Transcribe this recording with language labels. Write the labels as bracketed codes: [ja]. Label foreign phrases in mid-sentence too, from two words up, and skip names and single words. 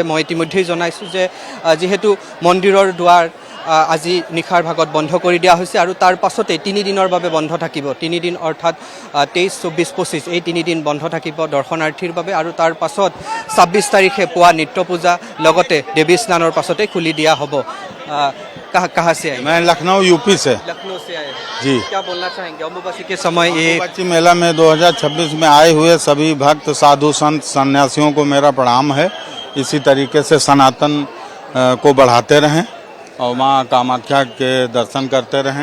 [as] মই ইতিমধ্যেই জনাইছোঁ যে যিহেতু মন্দিৰৰ দুৱাৰ আজি নিশাৰ ভাগত বন্ধ কৰি দিয়া হৈছে আৰু তাৰ পাছতেই 3 দিনৰ বাবে বন্ধ থাকিব। 3 দিন অৰ্থাৎ 23, 24, 25 এই 3 দিন বন্ধ থাকিব দৰ্শনাৰ্থীৰ বাবে। আৰু তাৰ পাছত 26 তাৰিখে পুৱা নিত্য পূজা লগতে দেৱী স্নানৰ পাছতে খুলি দিয়া হ'ব। [hi] कहाँ से आए? मैं लखनऊ यूपी से। लखनऊ से आए हैं। जी। क्या बोलना चाहेंगे अम्बुबासी के समय ये अम्बुबाची मेला में 2026 में आए हुए सभी भक्त साधु संत सन्यासियों को मेरा प्रणाम है। इसी तरीके से सनातन को बढ़ाते रहें और माँ कामाख्या के दर्शन करते रहें।